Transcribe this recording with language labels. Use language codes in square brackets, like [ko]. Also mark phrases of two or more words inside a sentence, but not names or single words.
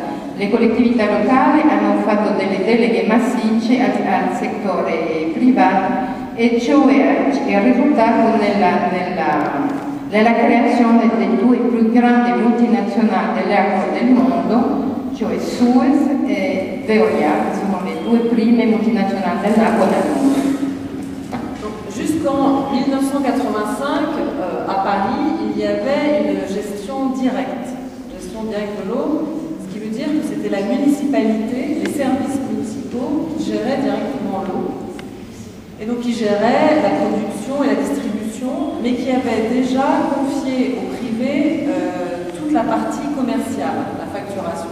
[it] Le collettività locali hanno fatto delle deleghe massicce al settore privato e ciò è risultato nella creazione delle due più grandi multinazionali delle acque del mondo, cioè Suez e Veolia, che sono le due prime multinazionali dell'acqua del mondo. [fr] Jusqu'en 1985, à Paris, il y avait une gestion directe de l'eau, ce qui veut dire que c'était la municipalité, les services municipaux qui géraient directement l'eau, et donc qui géraient la production et la distribution, mais qui avaient déjà confié au privé toute la partie commerciale, la facturation.